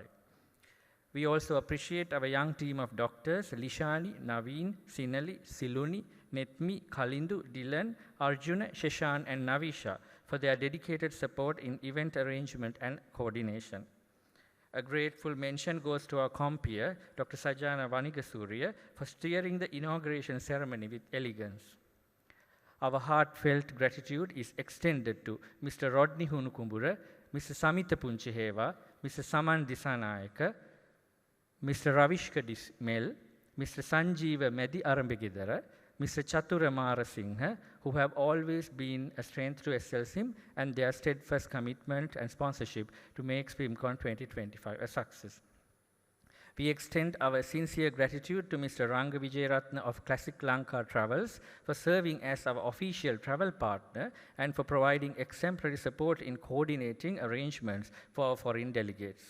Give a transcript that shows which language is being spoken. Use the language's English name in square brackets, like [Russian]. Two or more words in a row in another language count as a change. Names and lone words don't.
[English] We also appreciate our young team of doctors, Lishani, Naveen, Sinali, Siluni, Netmi, Kalindu, Dylan, Arjuna, Sheshan, and Navisha for their dedicated support in event arrangement and coordination. A grateful mention goes to our compeer, Dr. Sajana Vanigasuriya, for steering the inauguration ceremony with elegance. Our heartfelt gratitude is extended to Mr. Rodney Hunukumbura, Mr. Samita Punchiheva, Mr. Saman Disanayaka, Mr. Ravishka Dismel, Mr. Sanjeeva Medi Arambegidara, Mr. Chatura Marasinghe, who have always been a strength to SLCIM and their steadfast commitment and sponsorship to make SIMCON 2025 a success. We extend our sincere gratitude to Mr. Ranga Vijayaratna of Classic Lanka Travels for serving as our official travel partner and for providing exemplary support in coordinating arrangements for our foreign delegates.